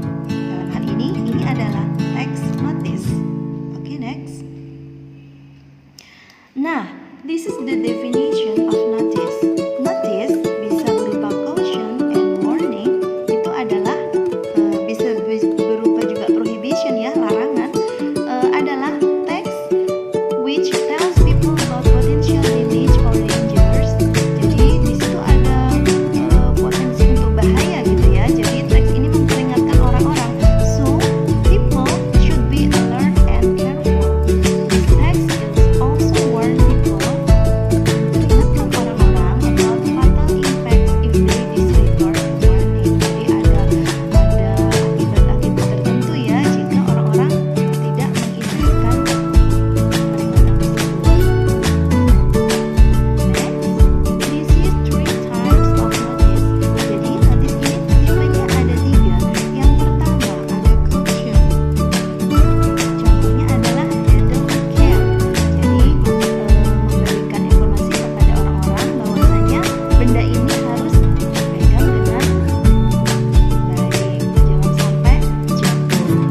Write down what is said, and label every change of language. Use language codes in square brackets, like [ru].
[id] Dalam hal ini adalah text notice. [en] Oke, next. Nah, this is the definition of notice. Notice [id] bisa berupa [en] caution and warning. [id] Itu adalah bisa berupa juga prohibition ya, larangan. Adalah [en] text which tells people about potential damage or dangers. [id] Jadi di situ ada potensi untuk bahaya gitu ya. Jadi teks ini memperingatkan orang-orang. [en] So people should be alert and careful. This text is also warn people, [id] memperingatkan orang-orang [en] about fatal impacts if they disregard warning. [id] Jadi ada akibat-akibat tertentu ya jika orang-orang tidak mengindahkan peringatan tersebut. [en] Next, this is 3 types of notice. [id] Jadi notice ini tipenya ada 3. Yang pertama ada caution. Contohnya adalah [en] handle with care. [id] Jadi memberikan informasi kepada orang-orang bahwasanya benda ini harus dipegang dengan baik, jangan sampai jatuh.